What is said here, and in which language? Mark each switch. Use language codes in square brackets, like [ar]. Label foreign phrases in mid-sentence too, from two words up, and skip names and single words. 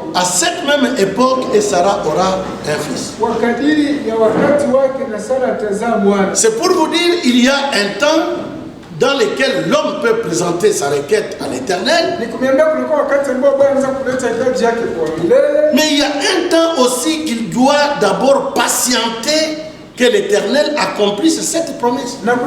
[fr] À cette même époque, et Sarah aura un fils. [sw] Kwa kadiri ya wakati wake na Sara atazaa mwana. [fr] C'est pour vous dire, il y a un temps dans lequel l'homme peut présenter sa requête à l'Éternel. Mais il y a un temps aussi qu'il doit d'abord patienter que l'Éternel accomplisse cette promesse.